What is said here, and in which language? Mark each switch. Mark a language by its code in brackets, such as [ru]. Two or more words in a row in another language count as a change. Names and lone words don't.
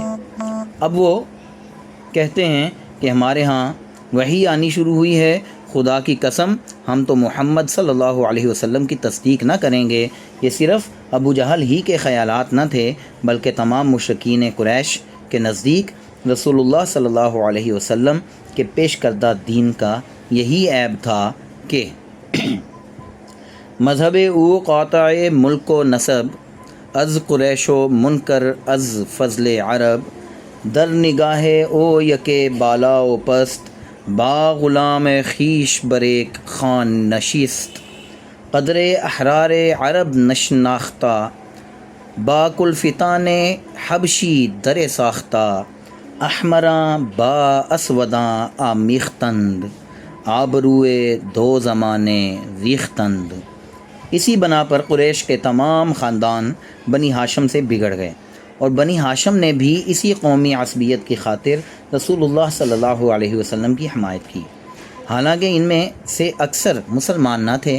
[ur] اب وہ کہتے ہیں کہ ہمارے ہاں وحی آنی شروع ہوئی ہے، خدا کی قسم ہم تو محمد [ar] صلی اللہ علیہ وسلم [ur] کی تصدیق نہ کریں گے۔ یہ صرف ابو جہل ہی کے خیالات نہ تھے، بلکہ تمام مشرکین قریش کے نزدیک رسول اللہ [ar] صلی اللہ علیہ وسلم [ur] کے پیش کردہ دین کا یہی عیب تھا کہ [fa] مذہب او قاطع ملک و نسب، از قریش و منکر از فضل عرب، در نگاہ او یکے بالا و پست، با غلام خیش بریک خان نشست، قدر احرار عرب نشناختہ، با کلفتان حبشی در ساختہ، احمراں با اسوداں آمیختند، آبروئے 2 زمانے ریختند۔ [ur] اسی بنا پر قریش کے تمام خاندان بنی ہاشم سے بگڑ گئے، اور بنی ہاشم نے بھی اسی قومی عصبیت کی خاطر رسول اللہ [ar] صلی اللہ علیہ وسلم [ur] کی حمایت کی، حالانکہ ان میں سے اکثر مسلمان نہ تھے۔